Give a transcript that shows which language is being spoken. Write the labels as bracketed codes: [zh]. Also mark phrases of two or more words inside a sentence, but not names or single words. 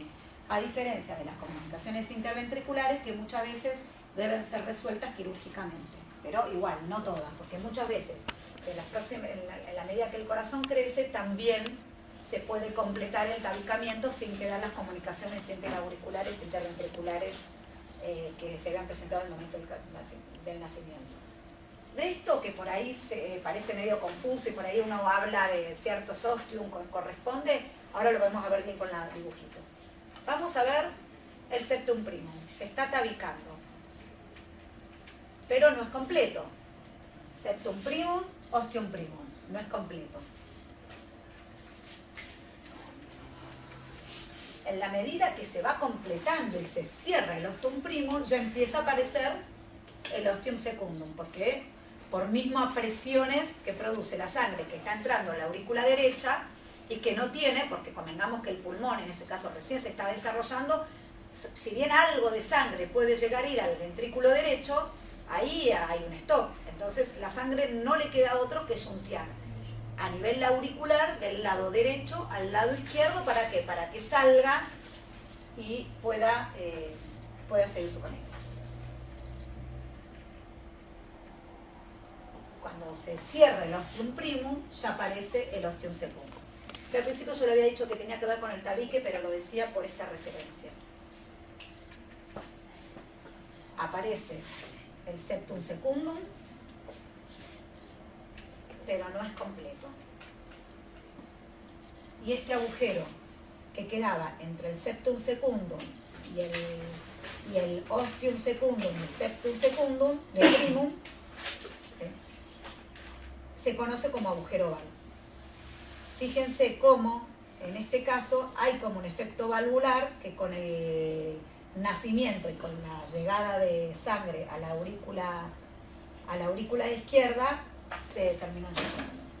[es] A diferencia de las comunicaciones interventriculares que muchas veces deben ser resueltas quirúrgicamente, pero igual, no todas, porque muchas veces en la medida que el corazón crece también se puede completar el tabicamiento sin quedar las comunicaciones interauriculares, interventriculares que se habían presentado en el momento del nacimiento. De esto que por ahí se parece medio confuso y por ahí uno habla de ciertos ostium corresponde, ahora lo vamos a ver bien con el dibujito. Vamos a ver el [la] septum primum, [es] se está tabicando, pero no es completo. [la] Septum primum, ostium primum, [es] no es completo. En la medida que se va completando y se cierra el [la] ostium primum, [es] ya empieza a aparecer el [la] ostium secundum, [es] porque por mismas presiones que produce la sangre que está entrando en la aurícula derecha y que no tiene, porque convengamos que el pulmón en ese caso recién se está desarrollando, si bien algo de sangre puede llegar a ir al ventrículo derecho, ahí hay un stop. Entonces la sangre no le queda otro que shuntear a nivel auricular del lado derecho al lado izquierdo. ¿Para qué? Para que salga y pueda seguir su conecto. Cuando se cierra el [la] ostium primum, [es] ya aparece el [la] ostium secundum. [es] Que al principio yo le había dicho que tenía que ver con el tabique, pero lo decía por esta referencia. Aparece el [la] septum secundum, [es] pero no es completo. Y este agujero que quedaba entre el [la] septum secundum [es] y el [la] ostium secundum [es] y el [la] septum secundum, [es] del primum, ¿sí?, se conoce como agujero oval. Fíjense cómo, en este caso, hay como un efecto valvular que con el nacimiento y con la llegada de sangre a la aurícula izquierda, se terminan cerrando.